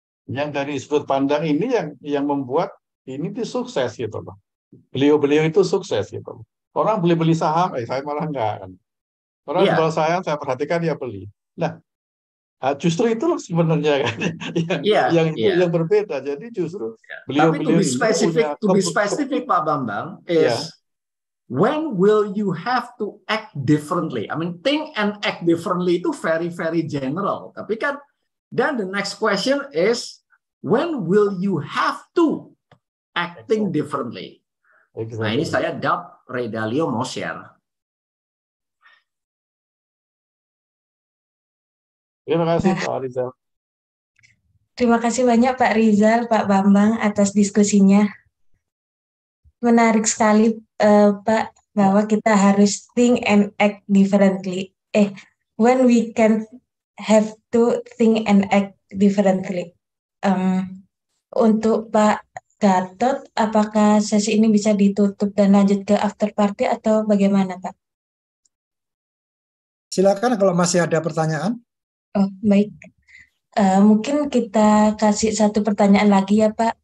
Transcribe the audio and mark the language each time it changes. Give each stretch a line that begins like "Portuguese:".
Indonesian: Yang dari sudut pandang ini yang membuat ini tuh sukses gitu loh. Beliau itu sukses gitu loh. Orang beli saham, saya malah enggak kan. Orang jual saham saya perhatikan dia beli. Nah, justru itu sebenarnya kan yang berbeda. Jadi justru beliau
English: to be specific Pak Bambang is when will you have to act differently? I mean, think and act differently itu very very general.
Indonesian: Tapi kan
English: Then the next question is, when will you have to acting differently?
Indonesian: Nah, ini saya doubt Ray Dalio mau share. Terima kasih Pak Rizal. Terima kasih banyak Pak Rizal, Pak Bambang atas diskusinya. Menarik sekali Pak, bahwa kita harus
English: think and act differently. When we can have to think and act differently.
Indonesian: Untuk Pak Gatot, apakah sesi ini bisa ditutup dan lanjut ke after party atau bagaimana Pak? Silakan kalau masih ada pertanyaan. Oh, baik. Mungkin kita kasih satu pertanyaan lagi ya Pak.